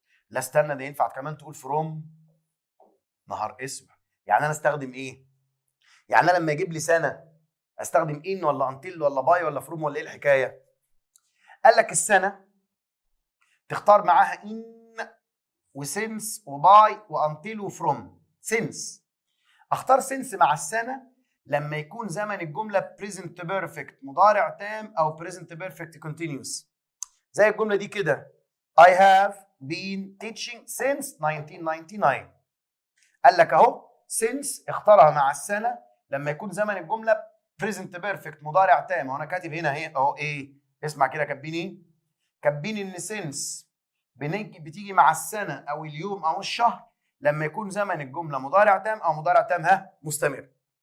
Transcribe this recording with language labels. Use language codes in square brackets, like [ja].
[ar] لا استنى ده ينفع كمان تقول فروم. نهار اسود، يعني انا استخدم ايه؟ يعني انا لما يجيب لي سنه استخدم ان ولا انتل ولا باي ولا فروم ولا ايه الحكايه؟ قال لك السنه تختار معاها ان وسينس وباي وانتل وفروم. سينس اختار سينس مع السنه لما يكون زمن الجمله present perfect مضارع تام او present perfect continuous. [en] زي الجمله دي كده I have been teaching since 1999. [ar] قال لك اهو since اختارها مع السنه لما يكون زمن الجمله present perfect مضارع تام. وانا كاتب هنا اهو ايه، اسمع كده كاتبين ايه؟ كاتبين ان since بتيجي مع السنه او اليوم او الشهر لما يكون زمن الجمله مضارع تام او مضارع تام مستمر.